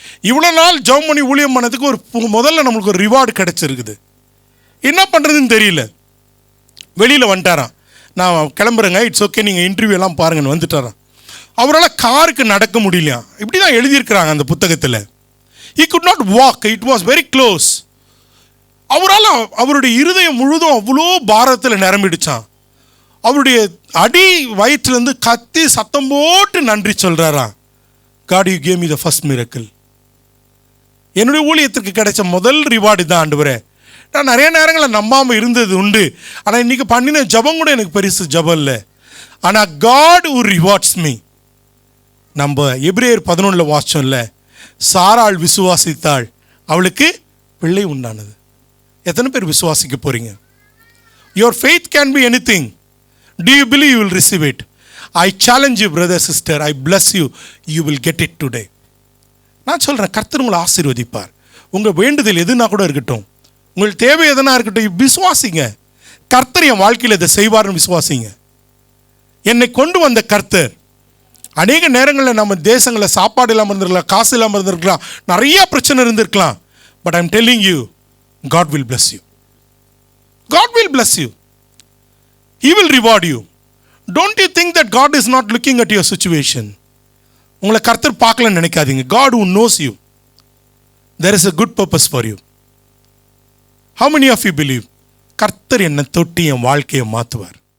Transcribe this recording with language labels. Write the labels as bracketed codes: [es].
[ta] இவ்வளோ நாள் ஜெபம் பண்ணி ஊழியம் பண்ணதுக்கு முதல்ல நம்மளுக்கு ஒரு ரிவார்டு கிடச்சிருக்குது, என்ன பண்ணுறதுன்னு தெரியல. வெளியில் வந்துட்டாராம், நான் கிளம்புறேங்க, இட்ஸ் ஓகே நீங்கள் இன்டர்வியூ எல்லாம் பாருங்கன்னு வந்துட்டாராம். அவரால் காருக்கு நடக்க முடியலையா, இப்படி தான் எழுதியிருக்கிறாங்க அந்த புத்தகத்தில். [en] he could not walk, it was very close. [ta] அவரால் அவருடைய இருதயம் முழுதும் அவ்வளோ பாரத்தில் நிரம்பிடுச்சான். அவருடைய அடி வயிற்றுலேருந்து கத்தி சத்தம் போட்டு நன்றி சொல்கிறாராம். [en] God, you gave me the first miracle. [ta] என்னுடைய ஊழியத்திற்கு கிடைச்ச முதல் ரிவார்டு தான் ஆண்டவரே. நான் நிறைய நேரங்களில் நம்பாமல் இருந்தது உண்டு, ஆனால் இன்றைக்கி பண்ணின ஜபம் கூட எனக்கு பெருசு ஜபம் இல்லை, ஆனால் [en] God who rewards me. [ta] நம்ம எபிரேயர் 11 வாசிச்சோம்ல, சாராள் விசுவாசித்தாள், அவளுக்கு பிள்ளை உண்டானது. எத்தனை பேர் விசுவாசிக்க போகிறீங்க? [en] your faith can be anything. Do you believe you will receive it? I challenge you brother sister, I bless you, you will get it today. [ta] நான் சொல்கிறேன், கர்த்தர் உங்களை ஆசீர்வதிப்பார். உங்கள் வேண்டுதல் எதுனா கூட இருக்கட்டும், உங்கள் தேவை எதுனா இருக்கட்டும், விசுவாசிங்க, கர்த்தர் என் வாழ்க்கையில் இதை செய்வார்னு விசுவாசிங்க. என்னை கொண்டு வந்த கர்த்தர், அநேக நேரங்களில் நம்ம தேசங்களில் சாப்பாடு இல்லாமல் இருந்திருக்கலாம், காசு இல்லாமல் இருந்திருக்கலாம், நிறைய பிரச்சனை இருந்திருக்கலாம், [en] But I am telling you, God will bless you. God will bless you. He will reward you. Don't you think that God is not looking at your situation? [ta] உங்களை கர்த்தர் பார்க்கலன்னு நினைக்காதீங்க. [en] God who knows you, there is a good purpose for you. How many of you believe [ta] கர்த்தர் என்னை தொட்டு என் வாழ்க்கையை மாற்றுவார்?